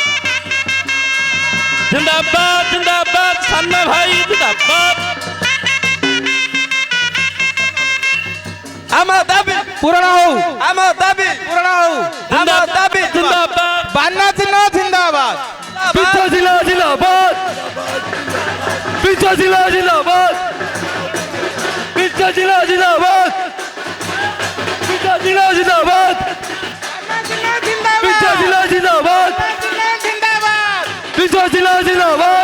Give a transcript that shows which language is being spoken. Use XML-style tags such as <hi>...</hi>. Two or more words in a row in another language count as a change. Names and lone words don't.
<bn>জিন্দাবাদ জিন্দাবাদ সান্না ভাই জিন্দাবাদ। আমার দাবি পূরণ হোক। আমার দাবি পূরণ হোক। আমার দাবি জিন্দাবাদ বান্না চিহ্ন জিন্দাবাদ। পিঞ্চ জিলা জিন্দাবাদ। পিঞ্চ জিলা জিন্দাবাদ। পিঞ্চ জিলা জিন্দাবাদ। পিঞ্চ জিলা জিন্দাবাদ। পিঞ্চ জিলা জিন্দাবাদ। পিঞ্চ জিলা জিন্দাবাদ।</bn>